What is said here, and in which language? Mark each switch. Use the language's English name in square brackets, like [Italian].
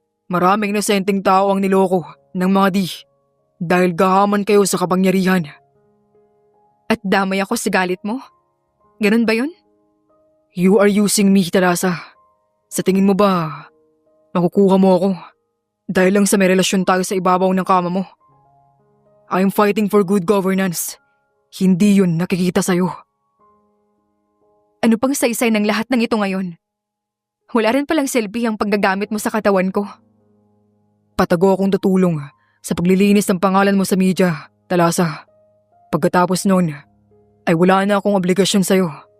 [Filipino] Maraming inosenteng tao ang niloko ng mga D dahil gahaman kayo sa kapangyarihan. At damay ako sa galit mo? Ganun ba yun? [English] You are using me, Talasa. [Filipino] Sa tingin mo ba, makukuha mo ako dahil lang sa may relasyon tayo sa ibabaw ng kama mo? [English] I'm fighting for good governance. [Filipino] Hindi yun nakikita sa'yo. Ano pang saysay ng lahat ng ito ngayon? Wala rin palang silbi ang paggagamit mo sa katawan ko. Patago akong tutulong sa paglilinis ng pangalan mo sa media, Talasa. Pagkatapos nun, ay wala na akong obligasyon sa'yo.